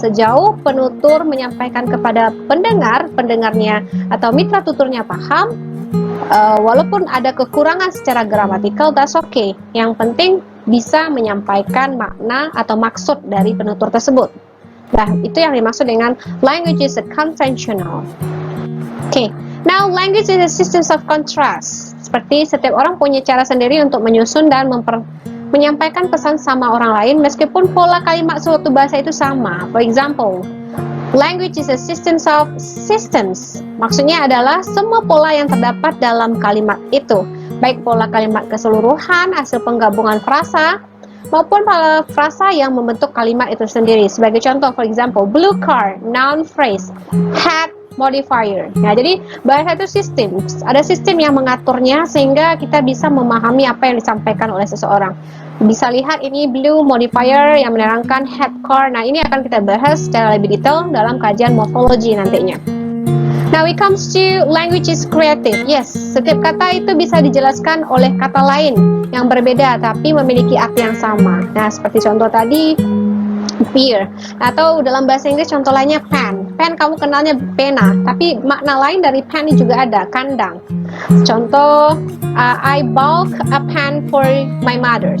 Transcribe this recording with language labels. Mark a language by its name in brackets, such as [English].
[Indonesian] Sejauh penutur menyampaikan kepada pendengarnya atau mitra tuturnya paham, walaupun ada kekurangan secara gramatikal, [English] that's okay. [Indonesian] Yang penting bisa menyampaikan makna atau maksud dari penutur tersebut. Nah, itu yang dimaksud dengan [English] language is a conventional. Okay, now language is a system of contrast. [Indonesian] Seperti setiap orang punya cara sendiri untuk menyusun dan menyampaikan pesan sama orang lain, meskipun pola kalimat suatu bahasa itu sama. [English] For example, language is a system of systems. [Indonesian] Maksudnya adalah semua pola yang terdapat dalam kalimat itu, baik pola kalimat keseluruhan, hasil penggabungan frasa, maupun frasa yang membentuk kalimat itu sendiri. Sebagai contoh, [English] for example, blue car, noun phrase, hat, modifier. [Indonesian] Nah, jadi bahasa itu sistem. Ada sistem yang mengaturnya sehingga kita bisa memahami apa yang disampaikan oleh seseorang. Bisa lihat ini blue modifier yang menerangkan hat, car. Nah, ini akan kita bahas secara lebih detail dalam kajian morfologi nantinya. [English] Now it comes to language is creative. [Indonesian] Yes, setiap kata itu bisa dijelaskan oleh kata lain yang berbeda tapi memiliki arti yang sama. Nah, seperti contoh tadi, beer. Atau dalam bahasa Inggris contoh lainnya pen. Pen kamu kenalnya pena, tapi makna lain dari pen ini juga ada, kandang. Contoh, [English] I bought a pen for my mother.